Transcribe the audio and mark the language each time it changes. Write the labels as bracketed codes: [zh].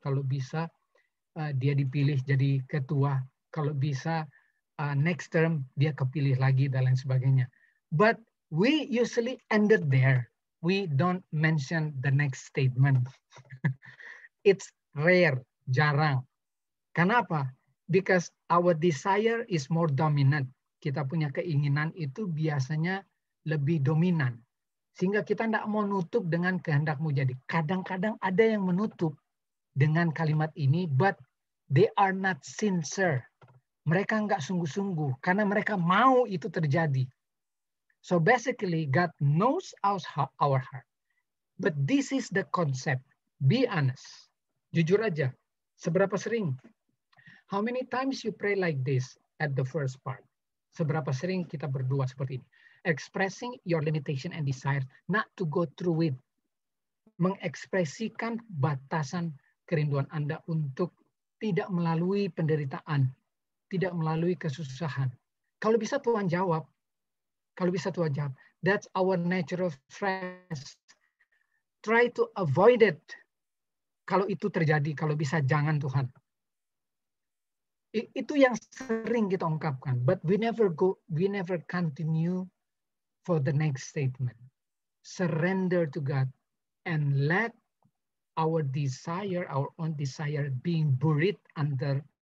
[id] Kalau bisa, dia dipilih jadi ketua. Kalau bisa, [en] next term, [id] dia kepilih lagi, dan lain sebagainya. [en] But we usually ended there. We don't mention the next statement. It's rare, [id] jarang. Kenapa? [en] Because our desire is more dominant. [id] Kita punya keinginan itu biasanya lebih dominan. Sehingga kita tidak mau nutup dengan kehendakmu jadi. Kadang-kadang ada yang menutup dengan kalimat ini, [en] but they are not sincere. [id] Mereka nggak sungguh-sungguh, karena mereka mau itu terjadi. [en] So basically, God knows our heart. But this is the concept. Be honest. [id] Jujur aja. Seberapa sering? [en] How many times you pray like this at the first part? [id] Seberapa sering kita berdoa seperti ini? [en] Expressing your limitation and desire not to go through it. [id] Mengekspresikan batasan kerinduan Anda untuk tidak melalui penderitaan, tidak melalui kesusahan. Kalau bisa Tuhan jawab. Kalau bisa Tuhan jawab. [en] That's our natural stress. Try to avoid it. [id] Kalau itu terjadi, kalau bisa jangan Tuhan. Itu yang sering kita ungkapkan, [en] but we never continue for the next statement. Surrender to God and let our desire, our own desire, being buried under